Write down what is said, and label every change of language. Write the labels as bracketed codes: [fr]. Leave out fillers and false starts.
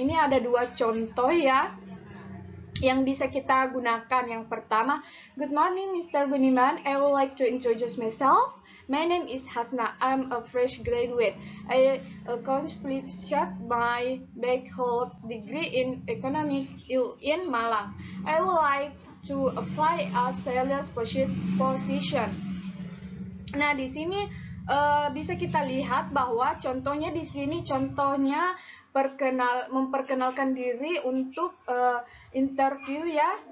[id] Ini ada 2 contoh ya yang bisa kita gunakan. Yang pertama, [en] good morning Mr. Buniman, I would like to introduce myself. My name is Hasna, I'm a fresh graduate. I accomplished my bachelor degree in economic in Malang. I would like to apply a sales position. [id] Nah, di sini bisa kita lihat bahwa contohnya di sini contohnya memperkenalkan diri untuk interview ya.